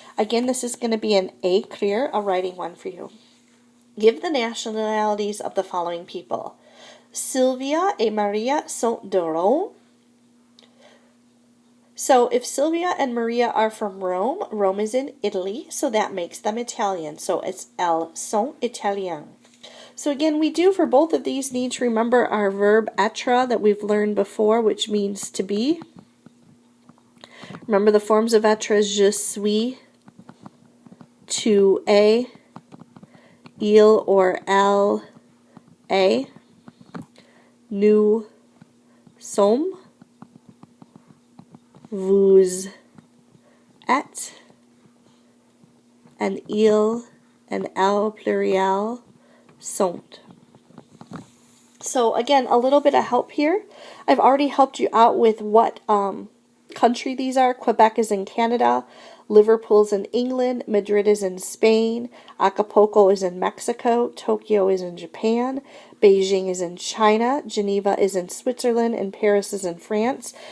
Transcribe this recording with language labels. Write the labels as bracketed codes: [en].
[en] Again, this is going to be an écrire, a writing one for you. Give the nationalities of the following people. [fr] Sylvia et Maria sont de Rome. [en] So if Sylvia and Maria are from Rome, Rome is in Italy, so that makes them Italian. So it's [fr] elles sont italiennes. [en] So again, we do for both of these need to remember our verb être that we've learned before, which means to be. Remember the forms of [fr] être: je suis, tu es, il or elle est, nous sommes, vous êtes, and il and elle pluriel sont. [en] So again, a little bit of help here. I've already helped you out with what country these are. Quebec is in Canada, Liverpool's in England, Madrid is in Spain, Acapulco is in Mexico, Tokyo is in Japan, Beijing is in China, Geneva is in Switzerland, and Paris is in France.